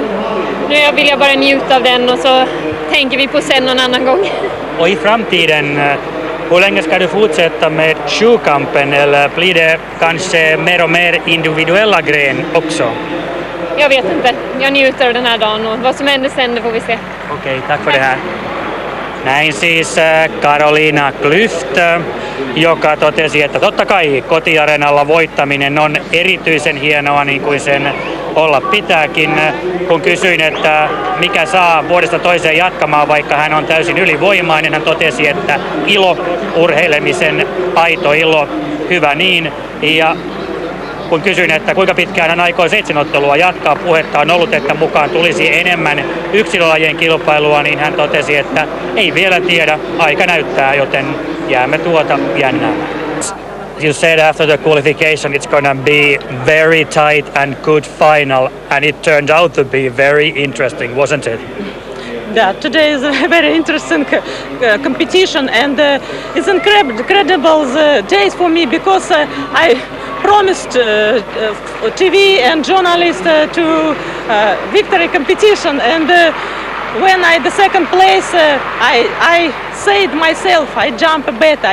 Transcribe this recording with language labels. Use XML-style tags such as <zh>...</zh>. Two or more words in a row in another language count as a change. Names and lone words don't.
<sv>Nu vill jag bara njuta av den och så tänker vi på sen någon annan gång. Och i framtiden, hur länge ska du fortsätta med sjukampen eller blir det kanske mer och mer individuella gren också? Jag vet inte. Jag njuter av den här dagen och vad som händer sen det får vi se. Okej, tack för det här.</sv> <fi>Näin siis Karoliina Klüft, joka totesi, että totta kai kotiareenalla voittaminen on erityisen hienoa niin kuin sen olla pitääkin. Kun kysyin, että mikä saa vuodesta toiseen jatkamaan, vaikka hän on täysin ylivoimainen, hän totesi, että ilo, urheilemisen aito ilo, hyvä niin. Ja kun kysyin, että kuinka pitkään hän aikoo 7 ottelua jatkaa, puhetta on ollut, että mukaan tulisi enemmän yksilölajien kilpailua, niin hän totesi, että ei vielä tiedä, aika näyttää, joten jäämme tuota jännäämään.</fi> <en>You said after the qualification it's gonna be very tight and good final, and it turned out to be very interesting, wasn't it? Yeah, today is a very interesting competition, and it's incredible days for me because I promised TV and journalists to victory competition, and when the second place, I said myself, I jump better.</en>